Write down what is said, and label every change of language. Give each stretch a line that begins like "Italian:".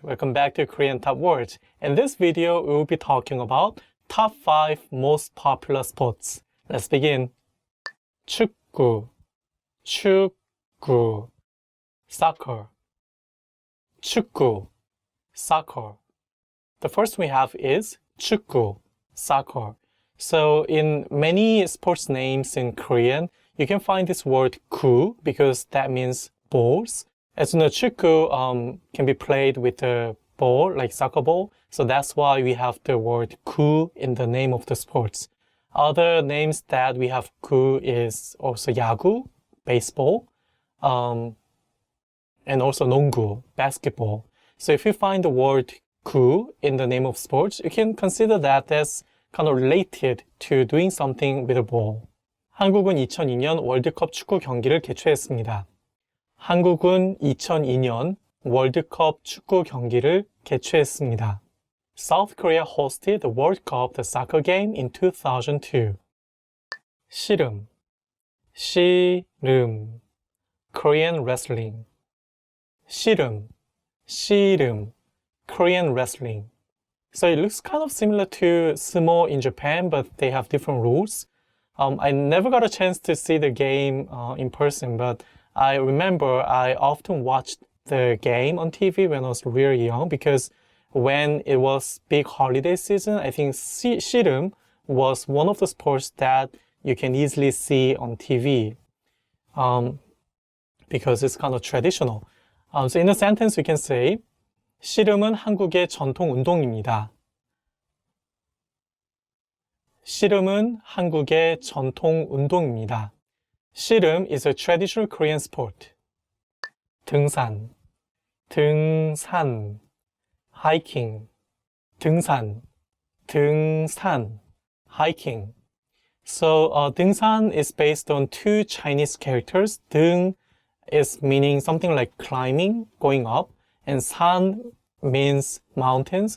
English: Welcome back to Korean Top Words. In this video, we will be talking about top 5 most popular sports. Let's begin.
Korean: 축구, 축구,
English: soccer,
Korean: 축구, soccer.
English: The first we have is 축구, soccer. So in many sports names in Korean, you can find this word 구 because that means balls. As you know, 축구 can be played with a ball, like soccer ball. So that's why we have the word 구 in the name of the sports. Other names that we have 구 is also 야구, baseball, and also 농구, basketball. So if you find the word 구 in the name of sports, you can consider that as kind of related to doing something with a ball.
Korean: 한국은 2002년 월드컵 축구 경기를 개최했습니다. 한국은 2002년 월드컵 축구 경기를 개최했습니다.
English: South Korea hosted the World Cup, the soccer game, in 2002.
Korean: 씨름, 씨름,
English: Korean wrestling.
Korean: 씨름, 씨름,
English: Korean wrestling. So it looks kind of similar to sumo in Japan, but they have different rules. I never got a chance to see the game in person, but I remember I often watched the game on TV when I was really young, because when it was big holiday season, I think 씨름 was one of the sports that you can easily see on TV, because it's kind of traditional. So in a sentence, we can say,
Korean: 씨름은 한국의 전통 운동입니다. 씨름은 한국의 전통 운동입니다.
English: 씨름 is a traditional Korean sport.
Korean: 등산, 등산,
English: hiking,
Korean: 등산, 등산, hiking.
English: So 등산 is based on two Chinese characters. 등 is meaning something like climbing, going up, and 산 means mountains.